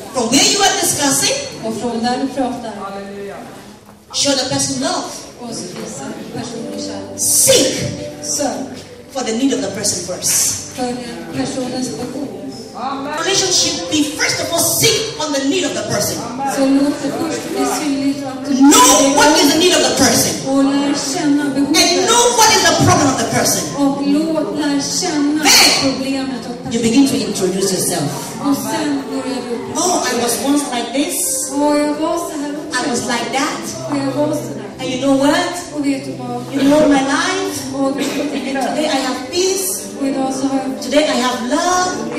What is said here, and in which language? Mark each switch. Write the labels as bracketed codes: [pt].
[en] From where you are discussing. [sv] Och från där du pratar. [en] Show the person love. [sv] Och så visa personlig kärlek. [en] Seek. [sv] Sök. [en] For the need of the person first. [sv] För personens behov. [en] Relationship be first of all seek on the need of the person. [sv] Så låt det först bli synligt att du [en] know what is the need of the person. [sv] Och lär känna behovet. [en] And know what is the problem of the person. [sv] Och lär känna problemet och [en] you begin to introduce yourself. [sv] Och sen börjar du. [en] Oh, I was once like this. [sv] Och jag var så här. [en] I was like that. [sv] Och jag var så där. [en] And you know what? [sv] Och vet du vad? [en] You know my life. [sv] Och [en] today I have peace. [sv] Och idag så har jag. [en] Today I have love.